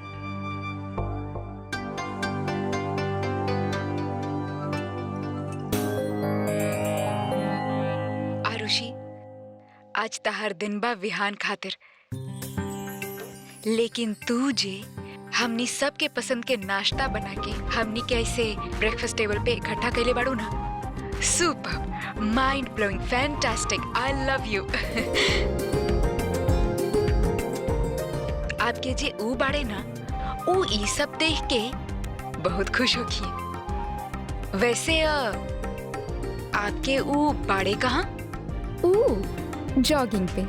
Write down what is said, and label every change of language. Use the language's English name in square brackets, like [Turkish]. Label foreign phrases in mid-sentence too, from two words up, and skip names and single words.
[Bhojpuri] आरुषि, आज तहर दिन बा विहान खातिर, लेकिन तू जे हमनी सबके पसंद के नाश्ता बना के हमनी के ऐसे ब्रेकफास्ट टेबल पे इकट्ठा कैले बाड़ू ना, सुपर, [English] Mind blowing, fantastic, I love you. [Bhojpuri] आपके जे ऊ बाड़े ना, ऊ ई सब देख के बहुत खुश होखी। वैसे आपके ऊ बाड़े कहाँ? जॉगिंग पे।